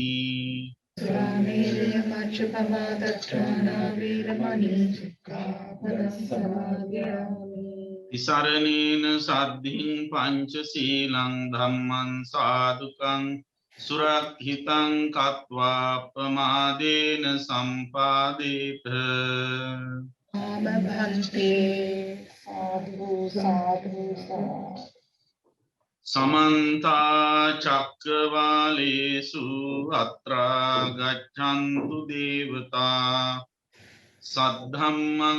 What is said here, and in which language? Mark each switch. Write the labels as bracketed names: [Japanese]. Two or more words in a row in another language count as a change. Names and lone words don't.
[Pali] සුරාමේරය මච්ඡපමාදත්තානා වේරමණී සික්ඛාපදං සමාදියාමි තිසරණේන සද්ධින් පංචශීලං ධම්මං සාදුකං සුරක්ඛිතං කତ୍වා ප්‍රමාදේන සම්පාදේත ආම භන්තේ සාදු සාදු සාදු සමන්ත චක්කවාලේසු අත්‍රා ගච්ඡන්තු දේවතා සද්ධම්මං